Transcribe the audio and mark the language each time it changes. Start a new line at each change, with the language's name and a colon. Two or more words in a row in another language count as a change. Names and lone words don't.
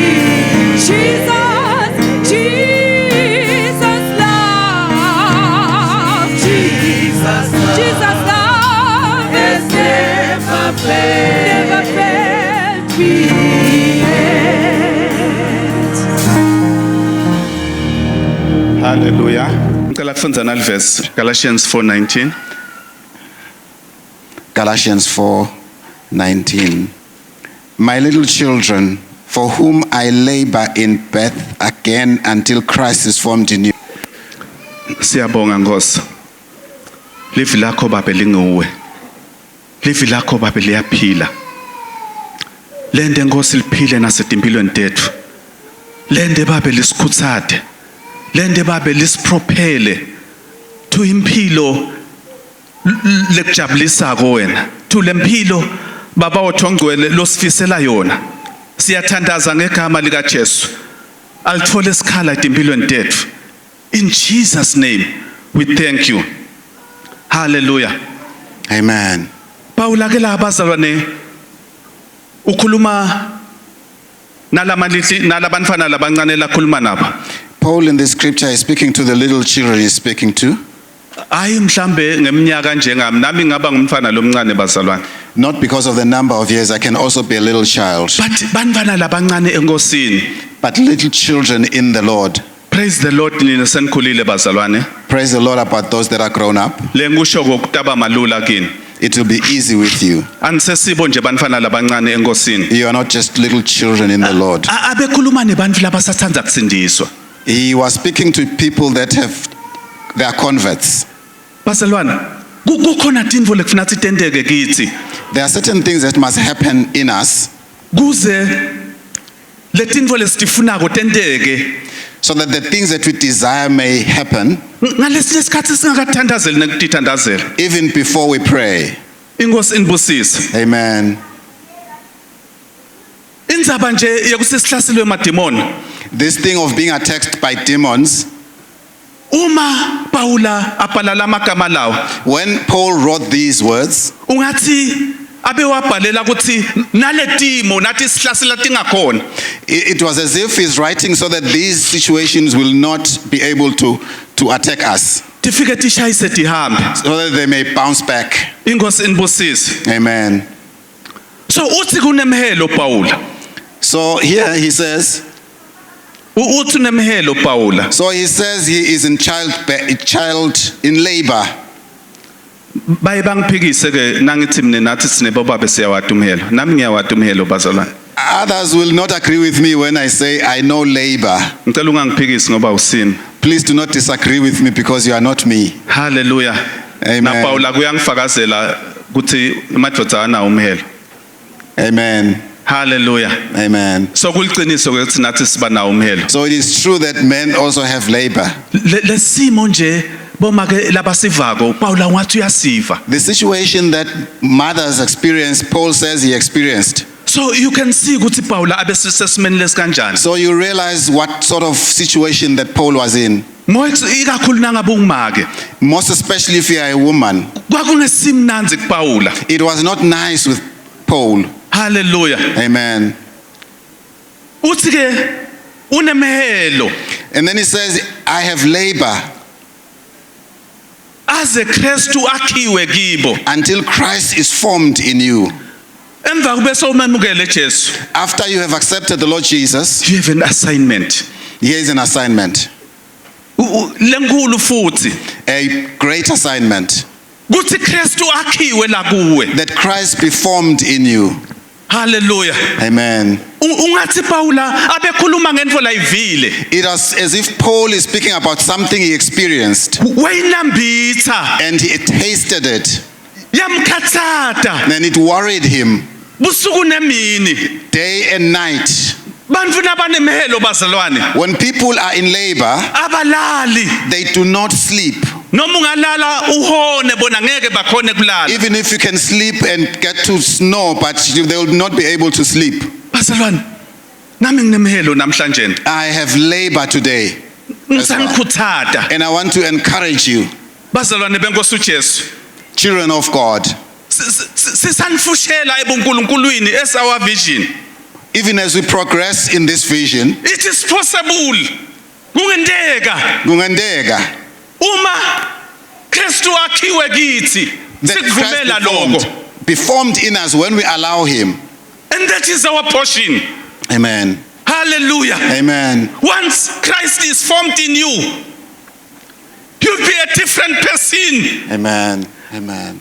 English: Jesus, Jesus' love, Jesus' love has never failed me yet. Hallelujah.
Swati: Ngicela kufundza nalivesi Galatians 4:19. Galatians 4:19.
English: My little children, for whom I labor in birth again until Christ is formed in you.
Swati: Siyabonga Nkosi. Livi lakho babe linguwe. Livi lakho babe liyaphila. Lende Nkosi liphile nasetimpilweni tethu. Lende babe lisikhutsate. Lende babe lisiprophele to impilo lekujabulisa wena. To lempilo baba othongcwele losifisela yona. Siyathandaza ngegama lika Jesu. Alithole isikhala etimpilweni tethu.
English: In Jesus' name, we thank you. Hallelujah. Amen.
Swati: Paula ke la bazalwane ukhuluma nalabantwana labancane lakhuluma nabo.
English: Paul in the scripture is speaking to the little children he's speaking to.
Swati: Ayi mhlambe ngeminyaka njengami nami ngaba ngumfana lomncane bazalwane.
English: Not because of the number of years, I can also be a little child.
Swati: But bantwana labancane enkosini.
English: But little children in the Lord. Praise the Lord
Swati: nina senikhulile bazalwane.
English: Praise the Lord about those that are grown up.
Swati: Lenkusho kokutaba malula kini.
English: It will be easy with you.
Swati: Anisesibo nje bantwana labancane enkosini.
English: You are not just little children in the Lord.
Swati: Abekhuluma nebantfu labasathanda kusindiswa.
English: He was speaking to people that they are converts.
Swati: Bazalwane, kukhona tintfo lekufuna sitenteke kithi.
English: There are certain things that must happen in us.
Swati: Kuze letintfo lesitifunako tenteke.
English: So that the things that we desire may happen.
Swati: Ngalesi sikhathi singakathandazeli nekutithandazela.
English: Even before we pray.
Swati: Inkosi inibusise. Amen. Indzaba nje yekusesihlaselwe emademoni.
English: This thing of being attacked by demons.
Swati: Uma Paula abhala lamagama lawo.
English: When Paul wrote these words.
Swati: Ungathi abe wabhalela ukuthi naletimo nathi sihlasela tingakhona.
English: It was as if he's writing so that these situations will not be able to attack us.
Swati: Tifike tishayise tihambe.
English: So that they may bounce back.
Swati: Inkosi inibusise. Amen. So uthi kunemhelo Paula.
English: So here he says.
Swati: Uthi nemhelo Paula.
English: So he says he is in child in labor.
Swati: Baye bangiphikise ke nangithi mina nathi sine baba besiyawata umhelo. Nami ngiyawata umhelo bazalwane.
English: Others will not agree with me when I say I know labor.
Swati: Ngicela ungangiphikisi ngoba usimi.
English: Please do not disagree with me because you are not me. Hallelujah. Amen.
Swati: Na Paula kuyangifakazela ukuthi madoda ana umhelo. Amen. Hallelujah. Amen. So kuliqiniso ukuthi nathi siba nawo umhelo.
English: So it is true that men also have labor.
Swati: Lesimo nje bomake labasivako Paula ngathi uyasiva.
English: The situation that mothers experience, Paul says he experienced. So you can see
Swati: ukuthi Paula abesesimeni lesikanjani.
English: So you realize what sort of situation that Paul was in.
Swati: Ikakhulu nangabe ungumake.
English: Most especially if you are a woman.
Swati: Kwakungesimnanzi kuPaula.
English: It was not nice with Paul. Hallelujah. Amen.
Swati: Uthi ke unemhelo.
English: And then he says, I have labor.
Swati: Aze Kristu akhiwe kibo.
English: Until Christ is formed in you.
Swati: Emva kube sowumemukele Jesu.
English: After you have accepted the Lord Jesus, you have an assignment. Here is an assignment.
Swati: Lenkulu futhi.
English: A great assignment.
Swati: Kuthi Kristu akhiwe la kuwe.
English: That Christ be formed in you. Hallelujah. Amen.
Swati: Ungathi Paula abekhuluma ngento layivile.
English: It was as if Paul is speaking about something he experienced.
Swati: Wayinambitha.
English: And he tasted it.
Swati: Yamkhathata.
English: And it worried him.
Swati: Busuku nemini.
English: Day and night. When people are in labor,
Swati: abalali.
English: They do not sleep.
Swati: noma ungalala uhone bona ngeke bakhone kulala.
English: Even if you can sleep and get to snore, but they will not be able to sleep.
Swati: Bazalwane, nami nginemhelo namhlanje.
English: I have labor today.
Swati: Ngisanikhuthada.
English: And I want to encourage you,
Swati: Bazalwane benkosi uJesu.
English: children of God,
Swati: Sisanfushela ebuNkulunkulwini
English: as our vision. even as we progress in this vision, It is possible.
Swati: Kungenteka kungandeka uma Kristu akhiwe kithi that sikuvumela Christ lokho.
English: be formed in us when we allow him. And that is our portion. Amen. Hallelujah. Amen. Once Christ is formed in you, you'll be a different person. Amen. Amen.